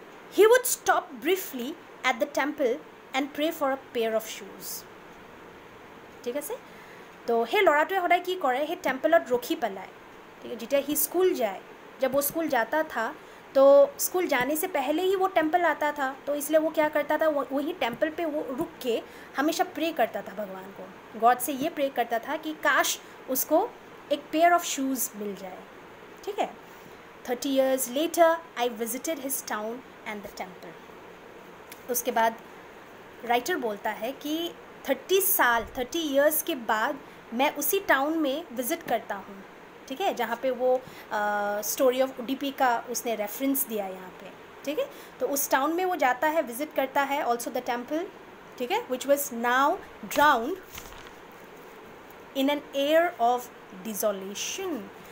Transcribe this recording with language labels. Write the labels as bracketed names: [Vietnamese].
[English] He would stop briefly at the temple and pray for a pair of shoes। [Assamese] ঠিক আছে। তো সেই ল'ৰাটোৱে সদায় কি কৰে, সেই টেম্পলত ৰখি পেলাই, [Hindi] ठीक है। जितना ही स्कूल जाए, जब वो स्कूल जाता था तो स्कूल जाने से पहले ही वो टेम्पल आता था, तो इसलिए वो क्या करता था, वही टेम्पल पे वो रुक के हमेशा प्रे करता था भगवान को, गॉड से ये प्रे करता था कि काश उसको एक पेयर ऑफ शूज़ मिल जाए, ठीक है। [English] 30 years later I visited his town and the temple। [Hindi] उसके बाद राइटर बोलता है कि 30 years के बाद मैं उसी टाउन में विज़िट करता हूँ, ठीक है, जहाँ पे वो स्टोरी ऑफ उडुपी का उसने रेफरेंस दिया यहाँ पे, ठीक है। तो उस टाउन में वो जाता है, विज़िट करता है, [English] also the temple, [Hindi] ठीक है, [English] Which was now drowned in an air of desolation.